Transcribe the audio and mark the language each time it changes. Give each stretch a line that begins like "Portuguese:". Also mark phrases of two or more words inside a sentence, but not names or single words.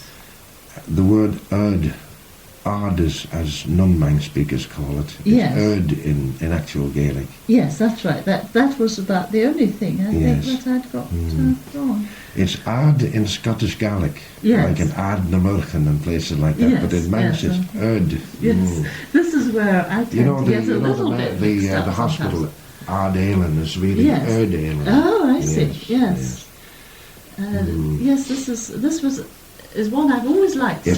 English: The word ard is, as non-Manx speakers call it. It's Yes. in actual Gaelic. Yes, that's right. That was about the only thing I Yes. think that I'd got wrong. It's ard in Scottish Gaelic, Yes. like an ard na Murchen and places like that. Yes, But in Manx, yes, it's ard. Yes, this is where I tend You know, to get a little the bit mixed up hospital, sometimes. Ard Ailin is really Yes. Ard Ailin. Oh, I see. Yes. Yes, this is one I've always liked. Yes,